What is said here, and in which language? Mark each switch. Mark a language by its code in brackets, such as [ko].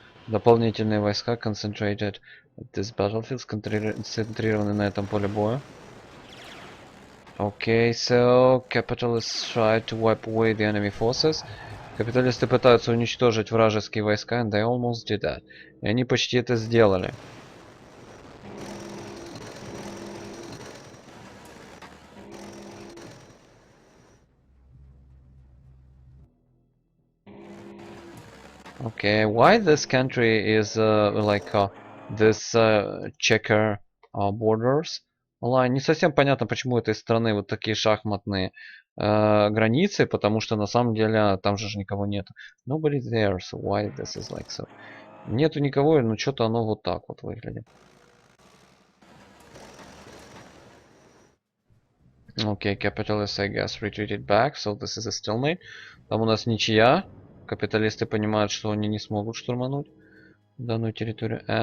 [ru] Дополнительные войска [en] concentrated at this battlefield, [ru] сконцентрированы на этом поле боя. [en] Okay, so capitalists try to wipe away the enemy forces. [ru] Капиталисты пытаются уничтожить вражеские войска, [en] and they almost did that. [ru] И они почти это сделали. [en] Okay, why this country is this checker borders line? [ru] Не совсем понятно, почему этой страны вот такие шахматные границы, потому что на самом деле там же никого нет. [en] Nobody there, so why this is like so? [ru] Нету никого, но что-то оно вот так вот выглядит. [en] Okay, capitalists, I guess, retreated back, so this is a stalemate. [ru] Там у нас ничья. Капиталисты понимают, что они не смогут штурмануть данную территорию.